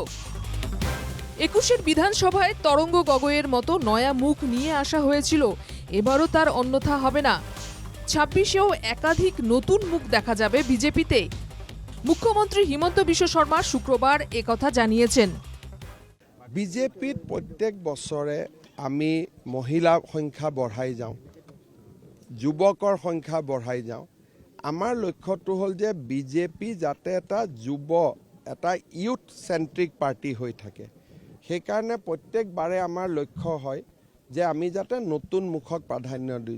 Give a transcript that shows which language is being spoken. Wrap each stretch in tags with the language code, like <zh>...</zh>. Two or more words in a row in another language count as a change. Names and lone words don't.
<bn>২১-এর বিধানসভায় তরঙ্গ গগৈয়ের মতো নয়া মুখ নিয়ে আসা হয়েছিল, এবারও তার অন্যথা হবে না। ২৬-এও একাধিক নতুন মুখ দেখা যাবে বিজেপিতে। মুখ্যমন্ত্রী হিমন্ত বিশ্ব শর্মা শুক্রবার একথা জানিয়েছেন।</bn> <as>বিজেপিত প্রত্যেক বছরে আমি মহিলাৰ সংখ্যা বঢ়াই যাওঁ, যুৱকৰ সংখ্যা বঢ়াই যাওঁ। আমাৰ লক্ষ্যটো হ'ল যে বিজেপি যাতে এটা এটা</as> <en>youth centric party</en> <as>হৈ থাকে। সেইকাৰণে প্ৰত্যেকবাৰে আমাৰ লক্ষ্য হয় যে আমি যাতে নতুন মুখক প্ৰাধান্য দিওঁ।</as>